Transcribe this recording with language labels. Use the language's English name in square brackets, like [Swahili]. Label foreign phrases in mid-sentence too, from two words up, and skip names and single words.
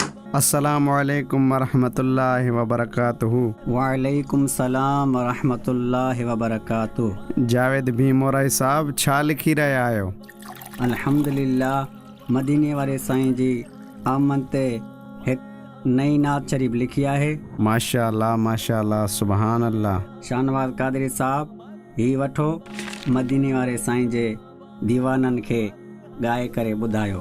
[Arabic] السلام عليكم ورحمة الله وبركاته. وعليكم السلام ورحمة الله وبركاته. [Sindhi] जावेद भी मोराई साहब छा लिखी रहिया आहियो? अल्हम्दुलिल्लाह मदीने वारे साईं जी आमद ते हिकु नई नात शरीफ़ लिखी आहे। [Arabic] ما شاء الله ما شاء الله سبحان الله. [Sindhi] शाहनवाज कादरी साहब ही वठो मदीने वारे साईं जे दीवाननि खे ॻाए करे ॿुधायो।